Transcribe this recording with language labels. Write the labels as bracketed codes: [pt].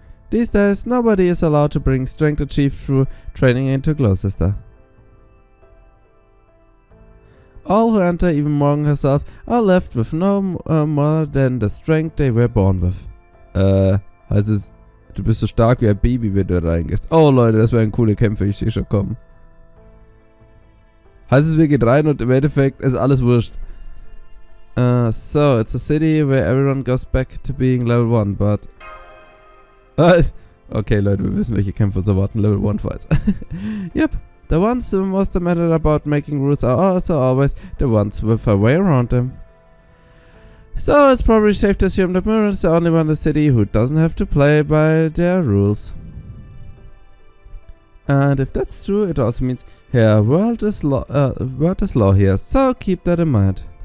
[en] These days, nobody is allowed to bring strength achieved through training into Gloucester. All who enter, even Morgan herself, are left with no more than the strength they were born with. [de] Heißt es, du bist so stark wie ein Baby, wenn du reingehst. Oh Leute, das wären coole Kämpfe, ich sehe schon kommen. Heißt es, wir gehen rein und im Endeffekt ist alles wurscht. [en] So, it's a city where everyone goes back to being level 1, but... [de] okay Leute, wir wissen, welche Kämpfe uns erwarten, Level 1 Fights. [en] Yep, the ones who most matter about making rules are also always the ones with a way around them. So it's probably safe to assume that Mirren is the only one in the city who doesn't have to play by their rules. And if that's true, it also means her world is law here, so keep that in mind.